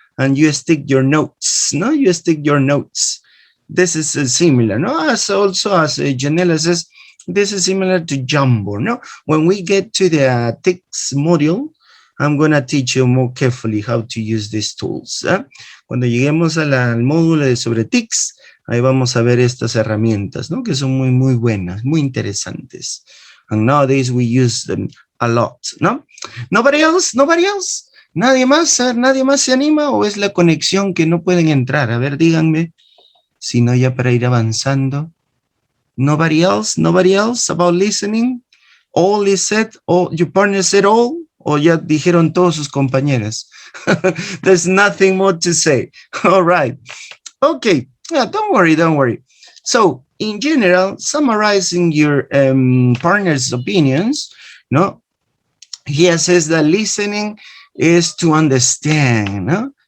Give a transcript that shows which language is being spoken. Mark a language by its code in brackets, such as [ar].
[en] And you stick your notes, no? You stick your notes. This is similar, no? As Janela says, this is similar to Jamboard, no? When we get to the text module, I'm going to teach you more carefully how to use these tools. [es] Cuando lleguemos al módulo sobre TICS, ahí vamos a ver estas herramientas, ¿no? Que son muy buenas, muy interesantes. [en] And nowadays we use them a lot, ¿no? Nobody else? [es] ¿Nadie más? ¿Nadie más se anima o es la conexión que no pueden entrar? A ver, díganme, si no ya para ir avanzando. [en] Nobody else about listening? All is said, all, your partner said all? [es] O ya dijeron todos sus compañeros. [en] There's nothing more to say. All right. Okay. Yeah, don't worry. So, in general, summarizing your partner's opinions, no? He says that listening is to understand, no?